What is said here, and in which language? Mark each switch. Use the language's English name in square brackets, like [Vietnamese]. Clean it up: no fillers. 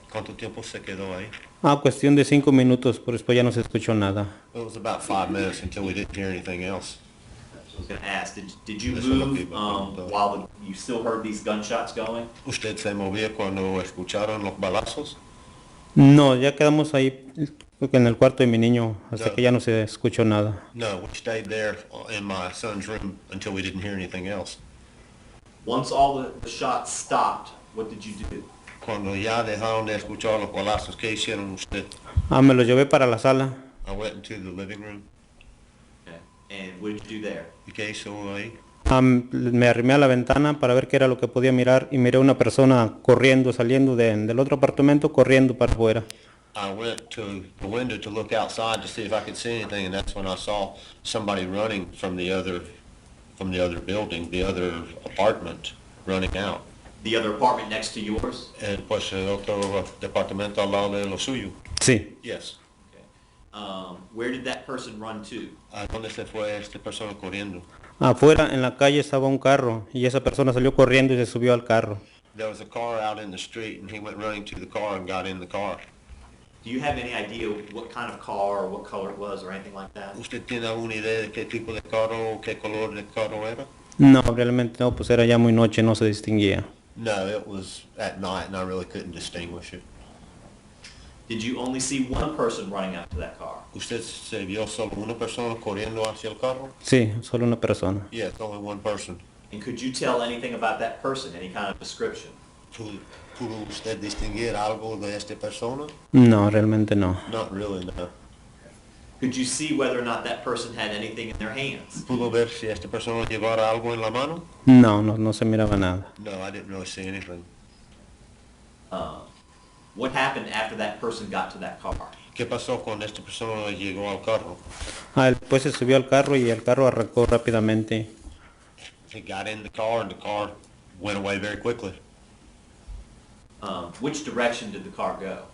[Spanish] ¿Cuánto tiempo se quedó ahí? Cuestión de 5 minutos, pero después ya no se escuchó nada. [English] It was about 5 minutes until we didn't hear anything else. I was going to ask, did you [Spanish] Eso es lo [English] move [Spanish] que iba a preguntar. [English] while you still heard these gunshots going? [Spanish] ¿Usted se movía cuando escucharon los balazos? No, ya quedamos ahí en el cuarto de mi niño hasta que ya no se escuchó nada. [English] No, we stayed there in my son's room until we didn't hear anything else. Once all the shots stopped, what did you do? [Spanish] Cuando ya dejaron de escuchar los balazos, ¿qué hicieron usted? Me lo llevé para la sala. [English] I went into the living room. Okay. And what did you do there? [Spanish] ¿Y qué hizo ahí? Me arrimé a la ventana para ver qué era lo que podía mirar y miré una persona corriendo, saliendo del otro apartamento, corriendo para afuera. [English] I went to the window to look outside to see if I could see anything, and that's when I saw somebody running from the other building, the other apartment, running out. The other apartment next to yours? [Spanish] Pues el otro departamento al lado de lo suyo. Sí, [English] Yes. Okay. Where did that person run to? [Spanish] ¿A dónde se fue esta persona corriendo? afuera en la calle estaba un carro y esa persona salió corriendo y se subió al carro. [English] There was a car out in the street, and he went running to the car and got in the car. Do you have any idea what kind of car or what color it was or anything like that? [Spanish] ¿Usted tiene alguna idea de qué tipo de carro o qué color de carro era? No, realmente no, pues era ya muy noche, no se distinguía. [English] No, it was at night, and I really couldn't distinguish it. Did you only see one person running out to that car? [Spanish] ¿Usted se vio solo una persona corriendo hacia el carro? Sí, solo una persona. [English] Yes, only one person. And could you tell anything about that person, any kind of description? [Spanish] ¿Pudo usted distinguir algo de esta persona? No, realmente no. [English] Not really, no. Could you see whether or not that person had anything in their hands? [Spanish] ¿Pudo ver si esta persona llevara algo en la mano? No, no se miraba nada. [English] No, I didn't really see anything. What happened after that person got to that car? [Spanish] ¿Qué pasó cuando esta persona llegó al carro? Él pues se subió al carro y el carro arrancó rápidamente. [English] He got in the car, and the car went away very quickly. Which direction did the car go?